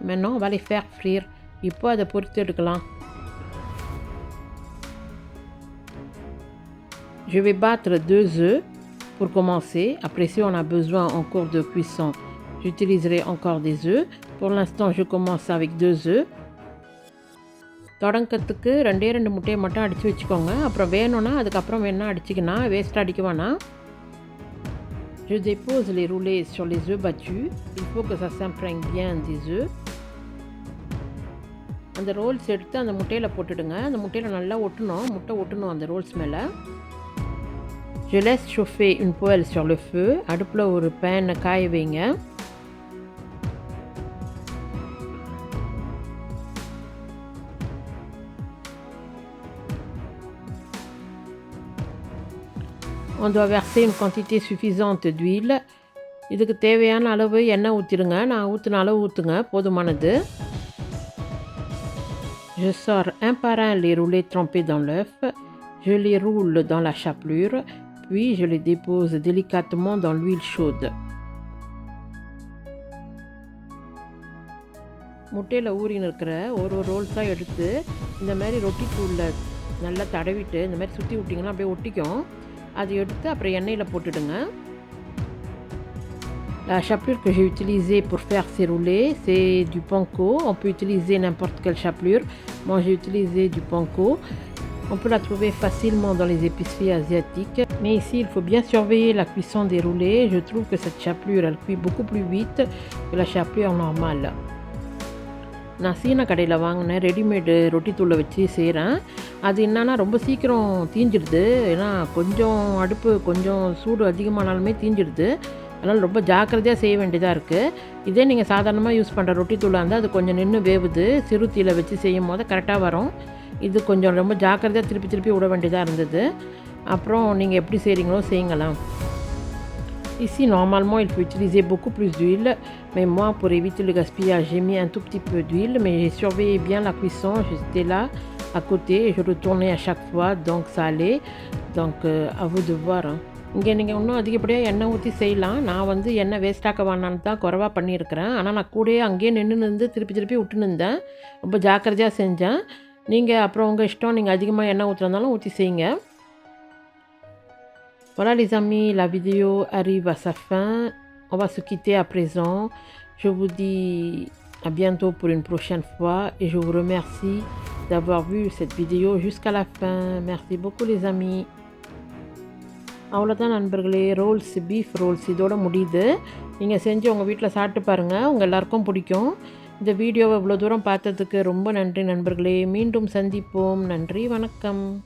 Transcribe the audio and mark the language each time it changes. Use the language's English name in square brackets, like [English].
[French] Maintenant, on va les faire frire. [Tamil] இப்போ அதை பொரித்து எடுக்கலாம். [French] Je vais battre 2 œufs pour commencer. Après, si on a besoin en cours de cuisson, j'utiliserai encore des œufs. Pour l'instant, je commence avec 2 œufs. [Tamil] தொடங்கத்துக்கு 2 முட்டையை மட்டும் அடித்து வச்சுக்கோங்க. அப்புறம் வேணும்னா அதுக்கப்புறம் வேணால் அடிச்சிக்கலாம், வேஸ்ட்டாக அடிக்க வேணாம். [French] Je dépose les roulés sur les œufs battus. Il faut que ça s'imprègne bien des œufs. [Tamil] அந்த ரோல்ஸ் எடுத்து அந்த முட்டையில் போட்டுடுங்க. அந்த முட்டையில் நல்லா ஒட்டணும், முட்டை ஒட்டணும் அந்த ரோல்ஸ் மேலே. [French] Je laisse chauffer une poêle sur le feu. [Tamil] அடுப்பில் ஒரு பேனை காய வைங்க. [French] On doit verser une quantité suffisante d'huile. [Tamil] இதுக்கு தேவையான அளவு எண்ணெய் ஊற்றிடுங்க. நான் ஊற்றின அளவு ஊற்றுங்க, போதுமானது. [French] Je sors un par un les roulés trempés dans l'œuf. Je les roule dans la chapelure, puis je les dépose délicatement dans l'huile chaude. [Tamil] முட்டையில் ஊறின்னு இருக்கிற ஒரு ரோல்ஸாக எடுத்து இந்த மாதிரி ரொட்டி தூளில் நல்லா தடவிட்டு இந்த மாதிரி சுற்றி விட்டிங்கன்னா அப்படியே ஒட்டிக்கும். அதை எடுத்து அப்புறம் எண்ணெயில் போட்டுடுங்க. [French] La chapelure que j'ai utilisée pour faire ces roulés, c'est du panko. On peut utiliser n'importe quelle chapelure. Moi, j'ai utilisé du panko. On peut la trouver facilement dans les épiceries asiatiques. Mais ici, il faut bien surveiller la cuisson des roulés. Je trouve que cette chapelure, elle cuit beaucoup plus vite que la chapelure normale. [Tamil] நான் சீன கடையில் வாங்கினேன் readymade ரொட்டி தூளை வச்சு செய்கிறேன். அது என்னன்னா ரொம்ப சீக்கிரம் தீஞ்சிடுது. ஏன்னா கொஞ்சம் சூடு அதிகமானாலுமே தீஞ்சிடுது. அதனால் ரொம்ப ஜாக்கிரதையாக செய்ய வேண்டியதாக இருக்குது. இதே நீங்கள் சாதாரணமாக யூஸ் பண்ணுற ரொட்டி தூளாக இருந்தால் அது கொஞ்சம் நின்று வேவுது. சிறு தீயில் வச்சு செய்யும் போது கரெக்டாக வரும். இது கொஞ்சம் ரொம்ப ஜாக்கிரதையாக திருப்பி விட வேண்டியதாக இருந்தது. அப்புறம் நீங்கள் எப்படி செய்கிறீங்களோ செய்யுங்களேன். [French] Ici, normalement, il faut utiliser beaucoup plus d'huile, mais moi, pour éviter le gaspillage, j'ai mis un tout petit peu d'huile, mais j'ai surveillé bien la cuisson. J'étais là, à côté, et je retournais à chaque fois, donc ça allait. Donc, à vous de voir. [Tamil] இங்கே நீங்கள் இன்னும் அதிகப்படியாக எண்ணெய் ஊற்றி செய்யலாம். நான் வந்து எண்ணெய் வேஸ்ட்டாக்க வேணான்னு தான் குறைவாக பண்ணியிருக்கிறேன். ஆனால் நான் கூடயே அங்கேயே நின்று திருப்பி விட்டுனுந்தேன். ரொம்ப ஜாக்கிரதையாக செஞ்சேன். நீங்கள் அப்புறம் உங்கள் இஷ்டம், நீங்கள் அதிகமாக எண்ணெய் ஊற்றுறதுனாலும் ஊற்றி செய்யுங்க. [French] Voilà les amis, la vidéo arrive à sa fin. On va se quitter à présent. Je vous dis à bientôt pour une prochaine fois et je vous remercie d'avoir vu cette vidéo jusqu'à la fin. Merci beaucoup les amis. [Tamil] அவ்வளோதான் நண்பர்களே, beef Rolle's இதோட முடியுது. நீங்கள் செஞ்சு உங்கள் வீட்டில் சாப்பிட்டு பாருங்கள், உங்கள் எல்லாருக்கும் பிடிக்கும். இந்த வீடியோவை இவ்வளோ தூரம் பார்த்ததுக்கு ரொம்ப நன்றி நண்பர்களே. மீண்டும் சந்திப்போம். நன்றி, வணக்கம்.